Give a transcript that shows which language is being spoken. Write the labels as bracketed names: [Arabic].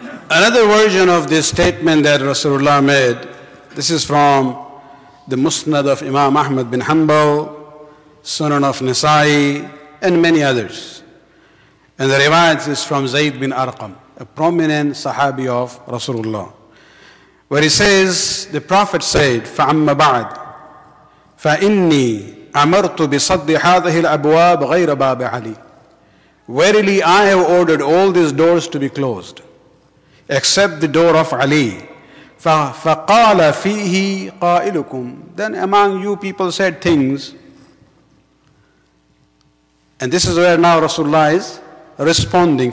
[English] Another version of this statement that Rasulullah made, this is from the Musnad of Imam Ahmad bin Hanbal, Sunan of Nasa'i, and many others. And the riwayat is from Zayd bin Arqam, a prominent Sahabi of Rasulullah, where he says, the Prophet said, [Arabic] فَعَمَّ بَعْدْ فَإِنِّي أمرت بصد هذه الأبواب غير باب علي. [English] Verily I have ordered all these doors to be closed except the door of Ali. [Arabic] فقال فيه قائلكم. [English] Then among you people said things, and this is where now Rasulullah is responding.